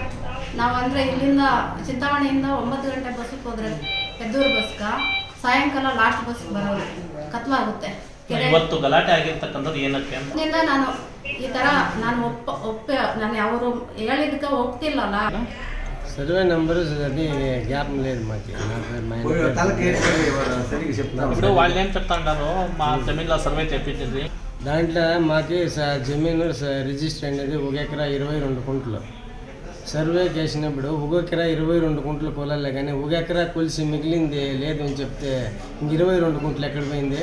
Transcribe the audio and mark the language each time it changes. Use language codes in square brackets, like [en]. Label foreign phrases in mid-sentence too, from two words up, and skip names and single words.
[kn] ನಾವು ಅಂದರೆ ಇಲ್ಲಿಂದ ಚಿಂತಾಮಣಿಯಿಂದ 9 ಗಂಟೆ ಬಸ್ಸಿಗೆ ಹೋದರೆ ಪೆದ್ದೂರು ಬಸ್ಗ ಸಾಯಂಕಾಲ [en] last bus [kn] ಬರೋದು ಕತ್ಲಾಗುತ್ತೆ. ಇವತ್ತು ಗಲಾಟೆ ಆಗಿರ್ತಕ್ಕಂಥದ್ದು ಏನಕ್ಕೆ ಅಂತ ನಾನು ಈ ಥರ ನಾನು ಅವರು ಹೇಳಿದ್ದಕ್ಕೆ ಒಪ್ತಿಲ್ಲಲ್ಲ. [te] సర్వే నెంబరు అది గ్యాప్ లేదు మాకు. ఇప్పుడు వాళ్ళు ఏం చెప్తాంటారు, మా జమీన్లో సర్వే చేయించింది, దాంట్లో మాకు జమీను రిజిస్టర్ అనేది 1 ఎకరా 22 కుంటలు. సర్వే చేసినప్పుడు 1 ఎకరా 22 కుంటలు కొలాలే, కానీ 1 ఎకరా కొలిసి మిగిలింది లేదు అని చెప్తే 22 కుంటలు ఎక్కడ పోయింది?